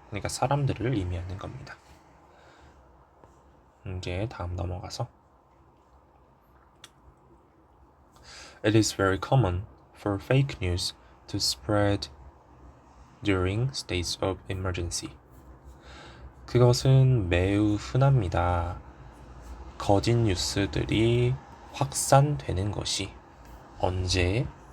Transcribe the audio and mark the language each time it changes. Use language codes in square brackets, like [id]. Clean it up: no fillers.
[ko] 그러니까 사람들을 의미하는 겁니다. 이제 다음 넘어가서 [en] It is very common for fake news to spread during states of emergency. [ko] 그것은 매우 흔합니다. 거짓 뉴스들이 확산되는 것이 언제?